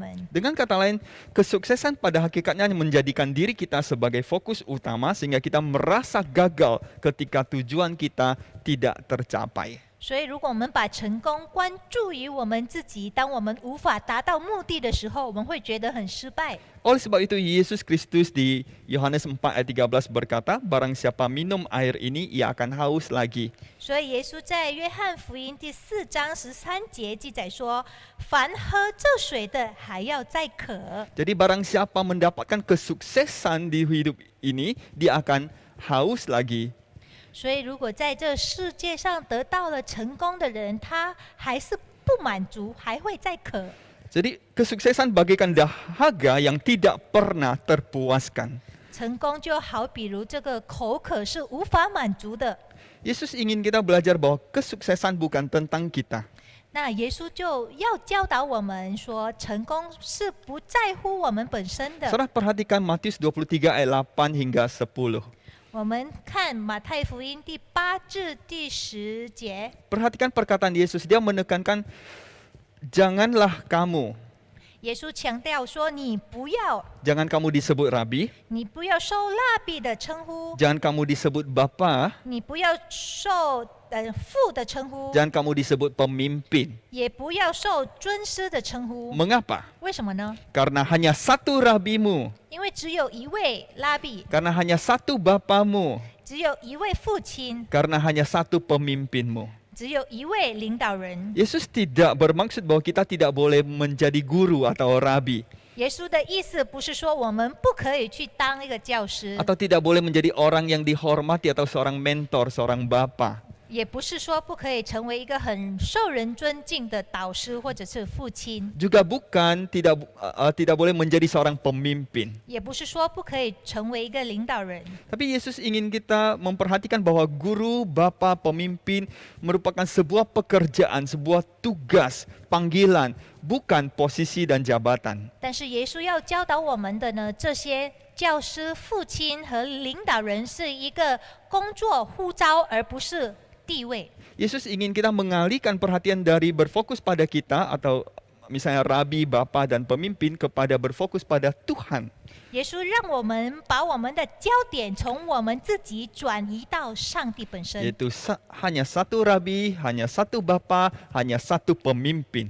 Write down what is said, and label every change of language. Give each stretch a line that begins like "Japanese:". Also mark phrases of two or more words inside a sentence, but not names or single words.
Indonesian: Dengan kata lain, kesuksesan pada hakikatnya menjadikan diri kita sebagai fokus utama sehingga kita merasa gagal ketika tujuan kita tidak tercapai.
Chinese: 所以，如果我们把成功关注于我们自己，当我们无法达到目的的时候，我们会觉得很失败。
Indonesian: Oleh sebab itu Yesus Kristus di Yohanes 4 ayat 13 berkata, barang siapa minum air ini, ia akan haus lagi.
Chinese: 所以，耶稣在约翰福音第4章13节记载说：“凡喝这水的，还要再渴。”
Indonesian: Jadi barang siapa mendapatkan kesuksesan di hidup ini, dia akan haus lagi.
Chinese: 所以，如果在这世界上得到了成功的人，他还是不满足，还会再渴。
Indonesian: Jadi kesuksesan bagaikan dahaga yang tidak pernah terpuaskan.
Chinese: 成功就好比如这个口渴是无法满足的。
Indonesian: Yesus ingin kita belajar bahwa kesuksesan bukan tentang kita.
Chinese: 那耶稣就要教导我们说，成功是不在乎我们本身的。
Indonesian: Saudara perhatikan Matius 23 ayat 8 hingga 10.
Chinese: 我们看马太福音第8至第10节，
Indonesian: Perhatikan perkataan Yesus, dia menekankan janganlah kamu,
Chinese: 耶稣强调说：“你不要，
Indonesian: jangan kamu disebut rabi,
Chinese: 你不要受蜡笔的称呼，
Indonesian: jangan kamu disebut bapa,
Chinese: 你不要受父的称呼，
Indonesian: jangan kamu disebut pemimpin.
Chinese: 也不要受尊师的称呼。
Indonesian: Mengapa?
Chinese: 为什么呢？
Indonesian: Karena hanya satu rabimu,
Chinese: 因为只有一位拉比，
Indonesian: karena hanya satu bapamu,
Chinese: 只有一位父亲，
Indonesian: karena hanya satu pemimpinmu.
Chinese: 只有一位领导人。
Indonesian: Yesus tidak bermaksud bahwa kita tidak boleh menjadi guru atau rabi,
Chinese: 耶稣的意思不是说我们不可以去当一个教师，
Indonesian: atau tidak boleh menjadi orang yang dihormati atau seorang mentor, seorang bapa.
Chinese: 也不是说不可以成为一个很受人尊敬的导师或者是父亲，
Indonesian: Juga bukan tidak boleh menjadi seorang pemimpin.
Chinese: 也不是说不可以成为一个领导人。
Indonesian: Tapi Yesus ingin kita memperhatikan bahwa guru, bapa, pemimpin merupakan sebuah pekerjaan, sebuah tugas, panggilan, bukan posisi dan jabatan.
Chinese: 但是耶稣要教导我们的呢，这些教师、父亲和领导人是一个工作呼召，而不是地位。
Indonesian: Yesus ingin kita mengalihkan perhatian dari berfokus pada kita atau misalnya rabi, bapa, dan pemimpin kepada berfokus pada Tuhan.
Chinese: 耶稣让我们把我们的焦点从我们自己转移到上帝本身，
Indonesian: Yaitu hanya satu rabi, hanya satu bapa, hanya satu pemimpin.